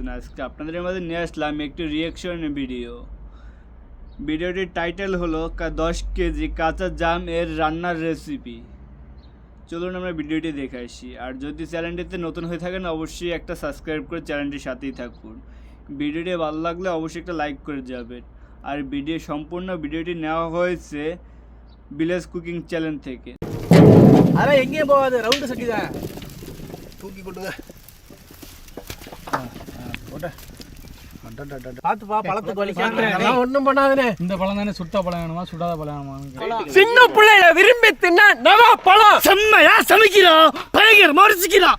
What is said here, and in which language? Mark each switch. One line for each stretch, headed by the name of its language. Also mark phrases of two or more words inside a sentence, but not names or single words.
Bangla: আজকে আপনাদের মধ্যে নিয়ে আসলাম একটি রিয়াকশন ভিডিও। ভিডিওটির টাইটেল হলো 10 কেজি কাঁচা জাম এর রান্নার রেসিপি। চলুন আমরা ভিডিওটি দেখে আসি। আর যদি চ্যানেলটিতে নতুন হয়ে থাকেন অবশ্যই একটা সাবস্ক্রাইব করে চ্যানেলটির সাথেই থাকুন। ভিডিওটি ভালো লাগলে অবশ্যই একটা লাইক করে যাবেন। আর সম্পূর্ণ ভিডিওটি নেওয়া হয়েছে ভিলেজ কুকিং চ্যানেল থেকে।
Tamil: அரை எங்கே போகாது, ரவுண்டு சட்டி தான் தூக்கி கொட்டுங்க. பாத்துப்பா, பழத்துக்கு வலிக்காம ஒண்ணும் பண்ணாதே. இந்த பழம் தானே சுட்ட பழம் வேணுமா சுடாத பழம் வேணுமா? சின்ன பிள்ளைய விரும்பி தின்ன நவா பழம் செம்மையா சமைக்கிறோம், பயங்கரமா ருசிக்கிறோம்.